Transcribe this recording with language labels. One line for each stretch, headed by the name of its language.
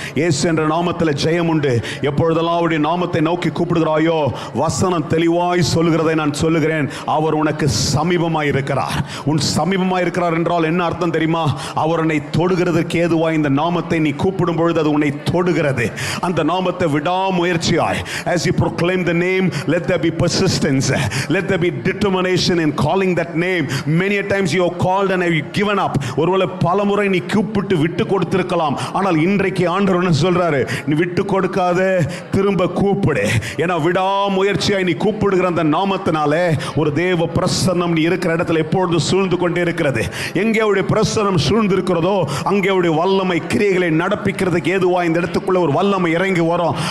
Tamil: இயேசு என்ற நாமத்தில் ஜெயம் உண்டு. எப்பொழுதெல்லாம் அவருடைய நாமத்தை நோக்கி கூப்பிடுகிறாயோ வசனம் தெளிவாய் சொல்லுகிறதை நான் சொல்லுகிறேன். அவர் உனக்கு சமீபமாய் இருக்கிறார். உன் சமீபமாய் இருக்கிறார் என்றால் என்ன அர்த்தம் தெரியுமா? அவர் உன்னை தொடுகிறதற்கு ஏதுவாய் இந்த நாமத்தை நீ கூப்பிடும் பொழுது அது உன்னை தொடுகிறது. அந்த நாமத்தை விடாமுயற்சியாய்,
English: as you proclaim the name, let there be persistence, let there be determination in calling that name. Many times you have called and have given up.
Tamil: ஒருவேளை பல முறை நீ கூப்பிட்டு விட்டு கொடுத்திருக்கலாம். ஆனால் இன்றைக்கு ஆண்டவர் என்ன சொல்றாரு? நீ விட்டு கொடுக்காத, திரும்ப கூப்பிடு. ஏன்னா விடாமுயற்சியாய் நீ கூப்பிடுகிற அந்த நாமத்தினாலே ஒரு தேவ பிரசன்னம் நீ இருக்கிற இடத்துல எப்பொழுது சூழ்ந்து கொண்டே இருக்கிறது. எங்கே அவருடைய பிரசன்னம் சூழ்ந்து இருக்கிறதோ அங்கே அவருடைய வல்லமை கிரியைகளை நடப்பிக்கிறதுக்கு ஏதுவா இந்த இடத்துக்குள்ள ஒரு வல்லமை இறங்கி வரும்.